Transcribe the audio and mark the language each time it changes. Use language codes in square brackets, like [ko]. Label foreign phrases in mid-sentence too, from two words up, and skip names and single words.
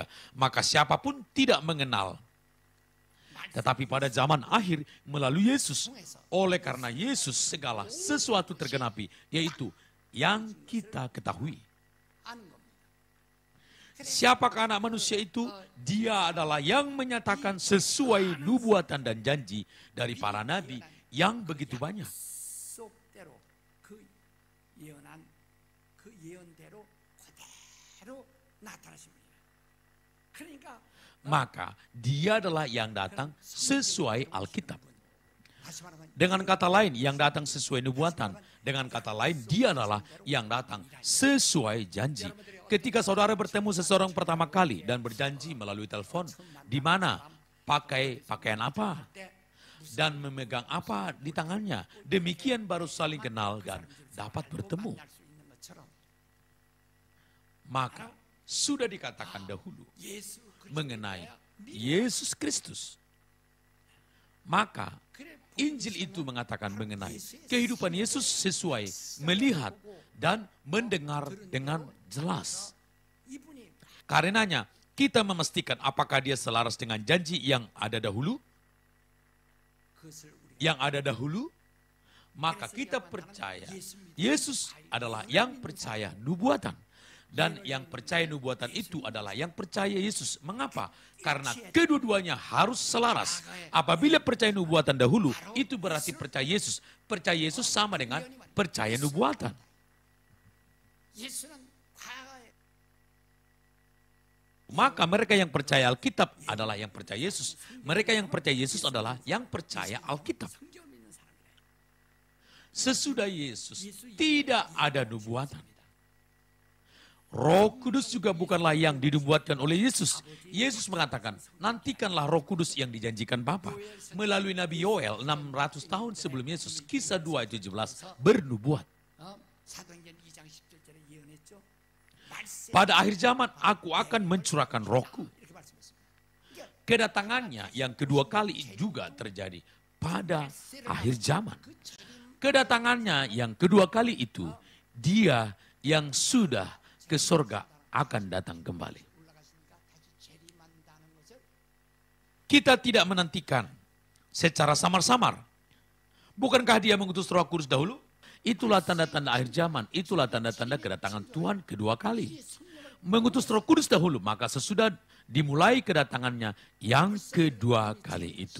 [id] Maka siapapun tidak mengenal. Tetapi pada zaman akhir melalui Yesus, oleh karena Yesus segala sesuatu tergenapi, yaitu yang kita ketahui. Siapakah anak manusia itu? Dia adalah yang menyatakan sesuai nubuatan dan janji dari para nabi yang begitu banyak. [ko] 약속대로 그 예언한 그 예언대로 그대로 나타나신 분이에요. 그러니까 [id] Maka dia adalah yang datang sesuai Alkitab. [ko] 다시 말하면 [id] Dengan kata lain, yang datang sesuai nubuatan. Dengan kata lain, dia adalah yang datang sesuai janji. Ketika saudara bertemu seseorang pertama kali dan berjanji melalui telepon, di mana, pakai pakaian apa, dan memegang apa di tangannya. Demikian baru saling kenal dan dapat bertemu. [ko] 만날 수 있는 것처럼 [id] Maka sudah dikatakan dahulu 예수 mengenai Yesus Kristus. Maka Injil itu mengatakan mengenai kehidupan Yesus sesuai melihat dan mendengar dengan jelas. [ko] 이분이 [id] Karenanya kita memastikan apakah dia selaras dengan janji yang ada dahulu, [ko] 그것을 우리 [id] maka kita percaya Yesus adalah yang percaya nubuatan. Dan yang percaya nubuatan itu adalah yang percaya Yesus. Mengapa? Karena kedua-duanya harus selaras. Apabila percaya nubuatan dahulu, itu berarti percaya Yesus. Percaya Yesus sama dengan percaya nubuatan. [ko] 예수는 과거에 [id] Maka mereka yang percaya Alkitab adalah yang percaya Yesus. Mereka yang percaya Yesus adalah yang percaya Alkitab. [ko] 성경을 믿는 사람이에요. [id] Sesudah Yesus tidak ada nubuatan. Roh Kudus juga bukanlah yang dinubuatkan oleh Yesus. Yesus mengatakan, nantikanlah Roh Kudus yang dijanjikan Bapa. Melalui Nabi Yoel 600 tahun sebelum Yesus, kisah 2 ayat 17 bernubuat. [ko] 사도행전 2장 17절에 예언했죠. [id] Pada akhir zaman aku akan mencurahkan rohku. [ko] 이렇게 말씀했습니다. [id] Kedatangannya yang kedua kali juga terjadi pada akhir zaman. Kedatangannya yang kedua kali itu, dia yang sudah ke surga akan datang kembali. [ko] 올라가시니까 다시 재림한다는 것을 [id] Kita tidak menantikan secara samar-samar. Bukankah dia mengutus Roh Kudus dahulu? Itulah tanda-tanda akhir zaman. Itulah tanda-tanda kedatangan Tuhan kedua kali. Mengutus Roh Kudus dahulu, maka sesudah dimulai kedatangannya yang kedua kali itu.